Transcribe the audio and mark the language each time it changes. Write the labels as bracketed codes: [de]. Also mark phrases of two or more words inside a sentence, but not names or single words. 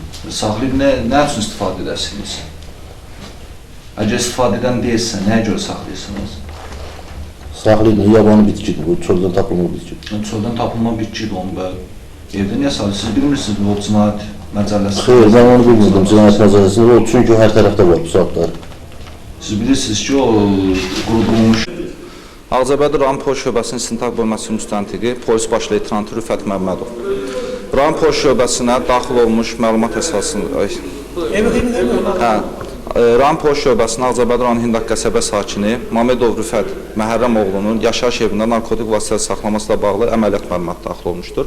[az] Saxlayıb nə üçün istifadə edəsiniz? Əgər istifadə edən deyilsə, nəyə görə saxlayırsınız? [tr] Saklıyordum, yabanı bitkidir. [az] Bu çölden tapılma [tr] bitkidir. [az] Çöldən tapılma bitkidir onu və evdə niyə saxlayırsınız? Siz bilmirsiniz bu cinayət məcəlləsi? [tr] Hayır, ben onu bilmirdim. [az] Cinayet məcəlləsində [tr] o çünkü her tarafta var bu saatler. [az] Siz bilirsiniz ki, o qurudulmuş. Ağcabədi rayon polis şöbəsinin istintaq bölməsi müstəntiqi polis baş leytenantı Rüfət Məmmədov. Rayon polis şöbəsinə daxil olmuş məlumat əsasında... Rayon polis şöbəsinin Ağcabədi rayon Hindaq qəsəbə sakini Məmmədov Rüfət Məhərrəmoğlunun yaşayış evində narkotik vasitə saxlamasıyla bağlı əməliyyat məlumatı daxil olmuşdur.